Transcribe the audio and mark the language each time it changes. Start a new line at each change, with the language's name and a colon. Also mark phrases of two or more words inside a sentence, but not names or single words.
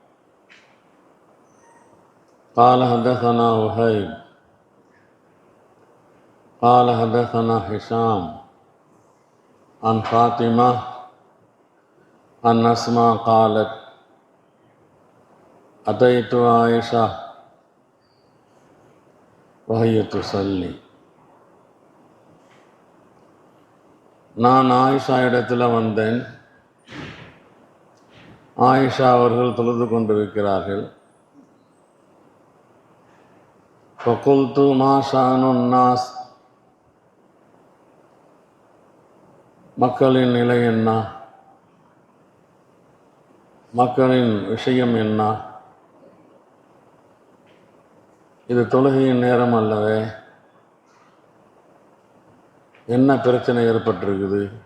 Arabic: قال حدثنا وهيب قال حدثنا هشام عن فاطمة عن أسماء قالت: أتيت عائشة وهي تصلي.
Tamil: நான் ஆயிஷா இடத்துல வந்தேன். ஆயிஷா அவர்கள் தொழுது கொண்டிருக்கிறார்கள்.
Arabic: فقلت ما شأن الناس,
Tamil: மக்களின் நிலை என்ன, மக்களின் விஷயம் என்ன, இது தொழுகையின் நேரம் அல்லவே, என்ன பிரச்சனை ஏற்பட்டிருக்குது?